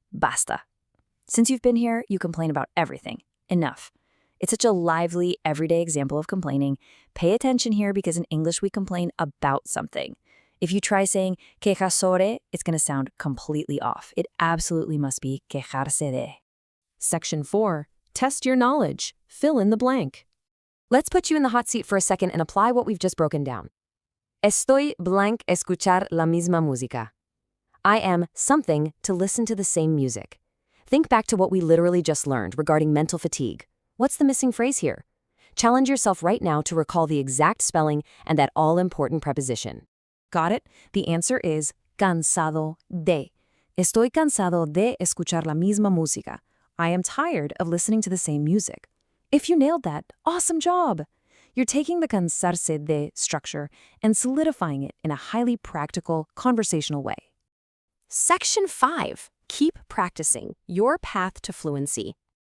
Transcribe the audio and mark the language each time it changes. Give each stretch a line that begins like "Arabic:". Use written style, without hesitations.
Spanish: Basta.
English: Since you've been here, you complain about everything. Enough. It's such a lively, everyday example of complaining. Pay attention here because in English we complain about something. If you try saying quejarse, it's going to sound completely off. It absolutely must be quejarse de. Section 4. Test your knowledge. Fill in the blank. Let's put you in the hot seat for a second and apply what we've just broken down.
Spanish: Estoy blank escuchar la misma música.
English: I am something to listen to the same music. Think back to what we literally just learned regarding mental fatigue. What's the missing phrase here? Challenge yourself right now to recall the exact spelling and that all-important preposition. Got it? The answer is cansado de.
Spanish: Estoy cansado de escuchar la misma música.
English: I am tired of listening to the same music. If you nailed that, awesome job! You're taking the cansarse de structure and solidifying it in a highly practical, conversational way. Section 5. Keep practicing. Your path to fluency.